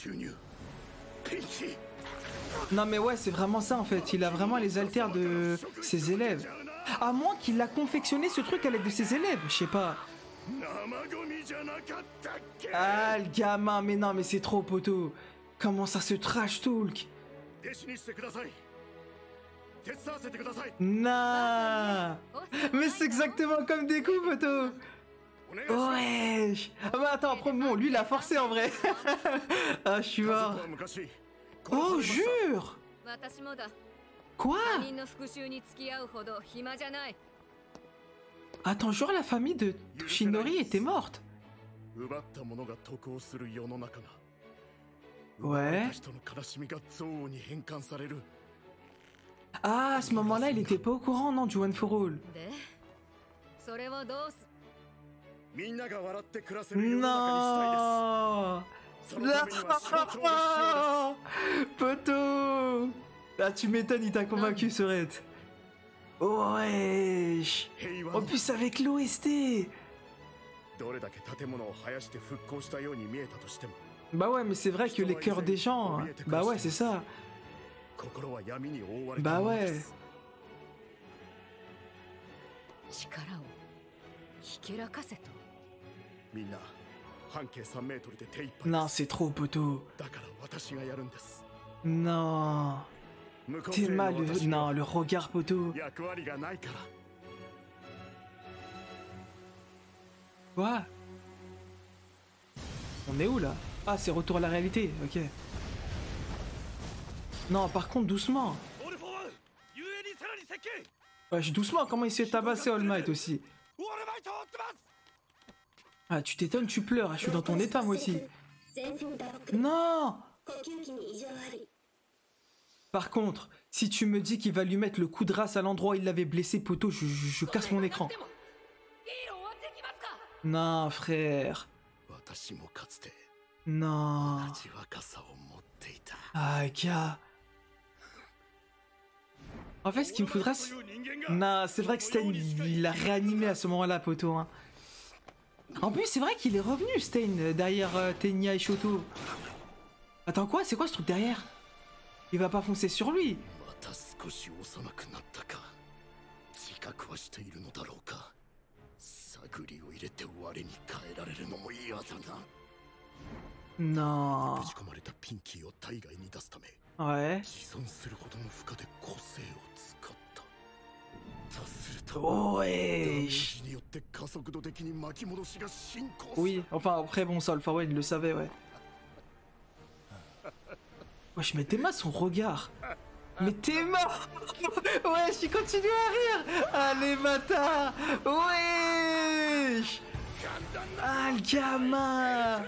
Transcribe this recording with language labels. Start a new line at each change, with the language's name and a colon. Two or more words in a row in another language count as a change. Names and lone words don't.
French: Non, mais ouais, c'est vraiment ça, en fait. Il a vraiment les alters de ses élèves. À moins qu'il a confectionné ce truc à l'aide de ses élèves, je sais pas. Ah, le gamin, mais non, mais c'est trop, poto. Comment ça se
English: trash talk?
Japanese: 弟子にしてください。手伝わせてください。
French: Nah. Mais c'est exactement comme des coups, poteau.
Japanese: お願いします。
French: Wesh. Ah bah attends, après, bon, lui, il a forcé en vrai. Ah, je suis
Japanese: 家族
French: mort.
Japanese: は昔
French: Oh,
Japanese: 殺されました
French: jure.
Japanese: 私もだ。
French: Quoi?
Japanese: 他人の復讐に付き合うほど暇じゃない。
French: Attends, genre la famille de Toshinori était morte.
Japanese: 奪った者が得をする世の中が
French: Ouais.
Japanese: 人の悲しみが憎悪に変換される。
French: Ah, à ce moment-là, il était pas au courant, non, du One for All.
Japanese: で、それをどうす。みんなが笑って暮らせる世の中にしたいです。
French: Non.
Japanese: そのためには象徴が必要です。
French: Poteau. Ah, tu m'étonnes, il t'a convaincu, Sorette. Wesh.
Japanese: 平和
French: En
Japanese: の
French: plus, avec l'OST.
Japanese: どれだけ建物を生やして復興したように見えたとしても
French: Bah ouais, mais c'est vrai que les cœurs des gens... Bah ouais, c'est ça.
Japanese: 心は闇に覆われた
French: Bah
Japanese: もので
French: ouais.
Japanese: す。力をひけらかせと。みんな半径3メートルで手一杯
French: Non,
Japanese: です
French: c'est trop, poteau.
Japanese: だから私がやるんです。
French: Non.
Japanese: 無個
French: T'es
Japanese: 性の
French: mal.
Japanese: 私に
French: Non,
Japanese: は
French: le regard, poteau.
Japanese: 役割がないから。
French: Quoi? On est où là? Ah, c'est retour à la réalité, ok. Non, par contre, doucement. Wesh, doucement, comment il s'est tabassé All Might aussi? Ah, tu t'étonnes, tu pleures, je suis dans ton état moi aussi. Non! Par contre, si tu me dis qu'il va lui mettre le coup de race à l'endroit où il l'avait blessé, poteau, je casse mon écran. Non, frère.
Japanese: 私もかつて
French: Non.
Japanese: 同じ若さを持っていた。
French: Ah, gars. En fait, ce qu'il me faudra, c'est... Non, c'est vrai que Stein, il l'a réanimé à ce moment-là, poteau. Hein. En plus, c'est vrai qu'il est revenu, Stein, derrière Tenya et Shoto. Attends, quoi? C'est quoi ce truc derrière? Il va pas foncer sur lui.
Japanese: また少し幼くなったか。自覚はしているのだろうか。探りを入れて我に変えられるのも嫌だな。
French: Non.
Japanese: ぶち込まれたピンキーを体外に出すため
French: Ouais.
Japanese: 自損するほどの負荷で個性を使った。とすると
French: Wesh.
Japanese: ダメージによって加速度的に巻き戻しが進行する。
French: Oui, enfin, après, bon, ça, Alpha One, il le savait, ouais. Wesh, mais t'es mal son regard. Mais t'es mort. Wesh, il continue à rire. Allez, bâtard. Wesh. Ah, le gamin.